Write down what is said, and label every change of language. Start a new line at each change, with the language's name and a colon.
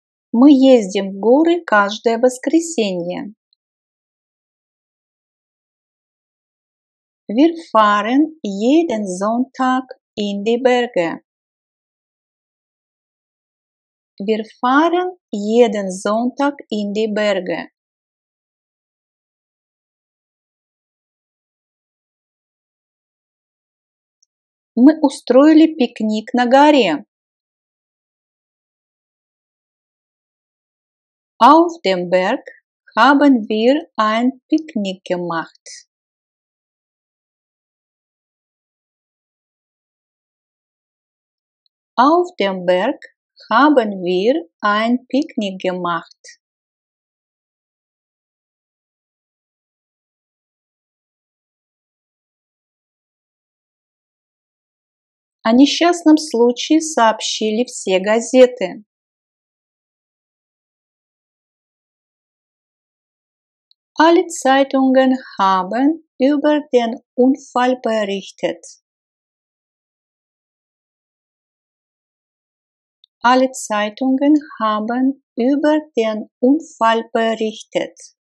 Russian: Мы ездим в горы каждое воскресенье.
German: Wir fahren jeden Sonntag in die Berge. Wir fahren jeden Sonntag in die Berge.
Russian: Мы устроили пикник на горе.
German: Auf dem Berg haben wir ein Picknick gemacht. Auf dem Berg haben wir ein Picknick gemacht.
Russian: О несчастном случае сообщили все газеты.
German: Alle Zeitungen haben über den Unfall berichtet. Alle Zeitungen haben über den Unfall berichtet.